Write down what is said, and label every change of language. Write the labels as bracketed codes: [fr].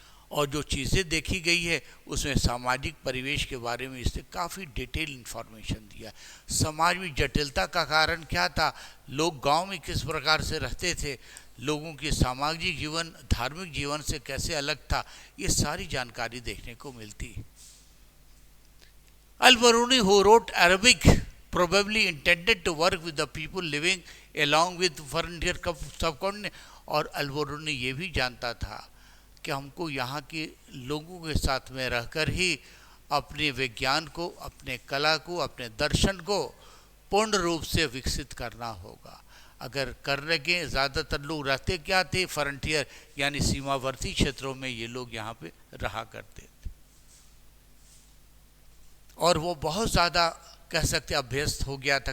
[hi] और जो चीज़ें देखी गई है उसमें सामाजिक परिवेश के बारे में इसने काफ़ी डिटेल इन्फॉर्मेशन दिया। समाज में जटिलता का कारण क्या था, लोग गांव में किस प्रकार से रहते थे, लोगों की सामाजिक जीवन धार्मिक जीवन से कैसे अलग था, ये सारी जानकारी देखने को मिलती। [en] Al Biruni who wrote Arabic probably intended to work with the people living along with frontier subcontinent। [hi] और अल-बरूनी ये भी जानता था कि हमको यहाँ के लोगों के साथ में रहकर ही अपने विज्ञान को, अपने कला को, अपने दर्शन को पूर्ण रूप से विकसित करना होगा। अगर करने के ज़्यादातर लोग रहते क्या थे, फ्रंटियर यानी सीमावर्ती क्षेत्रों में ये लोग यहाँ पे रहा करते थे, और वो बहुत ज़्यादा कह सकते अभ्यस्त हो गया था।